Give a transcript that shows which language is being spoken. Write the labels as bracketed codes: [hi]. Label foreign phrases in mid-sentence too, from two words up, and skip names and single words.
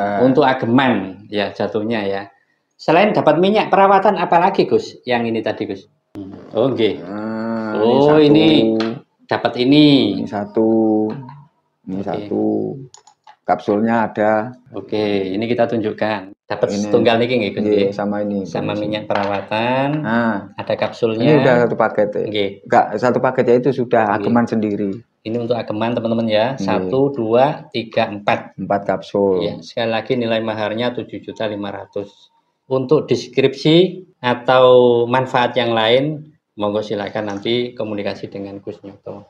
[id] Untuk ageman ya jatuhnya ya. Selain dapat minyak perawatan apalagi Gus? Yang ini tadi Gus. Oke. Ini dapat ini. Ini satu. Kapsulnya ada. Oke, ini kita tunjukkan. [jv] Dapat setunggal niki nggih Gus. [id] Sama ini. Sama minyak perawatan. Ada kapsulnya. Ini udah satu paket ya. Enggak, satu paketnya itu sudah ageman sendiri. Ini untuk ageman teman-teman ya. 1, 2, 3, 4. 4 kapsul. Ya, sekali lagi nilai maharnya 7.500.000. Untuk deskripsi atau manfaat yang lain, monggo silakan nanti komunikasi dengan Gus Nyoto.